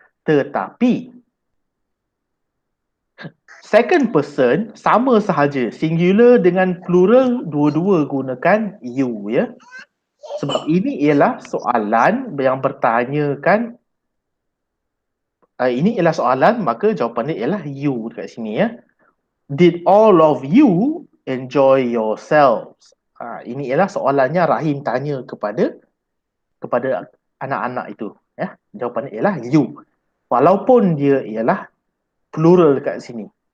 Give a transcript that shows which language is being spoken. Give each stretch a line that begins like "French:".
Malay: Tetapi second person sama sahaja. Singular dengan plural, dua-dua gunakan you, ya. Sebab ini ialah soalan yang bertanyakan, ini ialah soalan, maka jawapannya ialah you dekat sini, ya.
English: Did all of you enjoy yourselves?
Malay: Ini ialah soalannya Rahim tanya kepada anak-anak itu, ya. Jawapannya ialah you. Walaupun dia ialah plural dekat sini.